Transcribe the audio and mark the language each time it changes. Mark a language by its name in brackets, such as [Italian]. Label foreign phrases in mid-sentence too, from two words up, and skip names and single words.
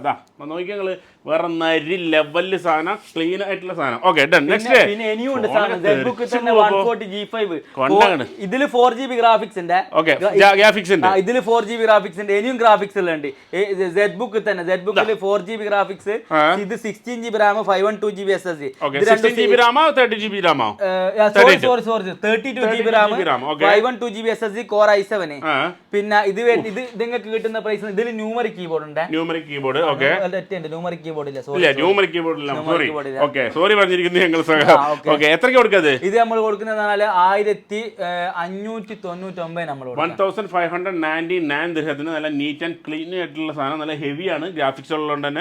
[Malayalam] അതാ നോക്കിയാൽ നിങ്ങള് വേറെ നരി ലെവലില് സാധനം, ക്ലീൻ ആയിട്ടുള്ള സാധനം. [English] okay done. next [Malayalam] ഇതില് 4GB ഗ്രാഫിക്സ് ഉണ്ട്. ഇതില് 4GB ഗ്രാഫിക്സ് ഉണ്ട്. ഇനിയും ഗ്രാഫിക്സ് ഉണ്ട് ZBook തന്നെ. [English] ZBook 4GB ഗ്രാഫിക്സ്, ഇത് 16GB RAM 512GB SSD. Okay, 16GB RAM, 30GB RAM. സോറി 32GB RAM, 512GB SSD, Core i7. [Malayalam] പിന്നെ ഇത് നിങ്ങൾക്ക് കിട്ടുന്ന പ്രൈസ്, ഇതിൽ [English] numeric keyboard [Malayalam] ഉണ്ട്. [English] numeric keyboard, okay. numeric keyboard [Malayalam] ഇല്ല, ഇല്ല, [English] numeric keyboard [Malayalam] ഇല്ല. സോറി പറഞ്ഞിരിക്കുന്നു ഞങ്ങൾ. ഓക്കെ, എത്രയ്ക്ക് കൊടുക്കുന്നത്? ഇത് നമ്മൾ കൊടുക്കുന്നത് 1599 നമ്മൾ 1599 ദിർഹത്തിന് നല്ല [English] neat and clean [Malayalam] ആയിട്ടുള്ള സാധനം, നല്ല ഹെവിയാണ്, ഗ്രാഫിക്സ് ഉള്ളതുകൊണ്ട് തന്നെ.